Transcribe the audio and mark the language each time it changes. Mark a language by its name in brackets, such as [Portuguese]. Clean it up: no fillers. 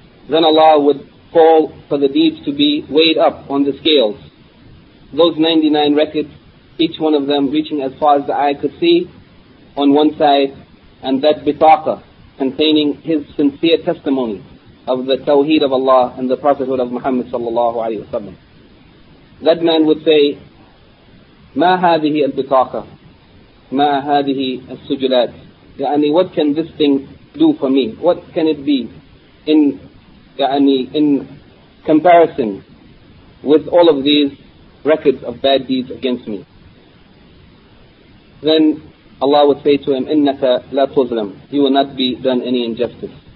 [English] Then Allah would call for the deeds to be weighed up on the scales. Those 99 records, each one of them reaching as far as the eye could see on one side, and that bitaqa containing his sincere testimony of the Tawheed of Allah and the Prophethood of Muhammad sallallahu alayhi wa sallam. That man would say, [Arabic] مَا هَذِهِ الْبِطَاقَةِ مَا هَذِهِ السُّجُلَاتِ. يعني, [English] what can this thing do for me? What can it be in comparison with all of these records of bad deeds against me? Then Allah would say to him, [Arabic] إِنَّكَ لَا تُظْلَمْ. [English] He will not be done any injustice.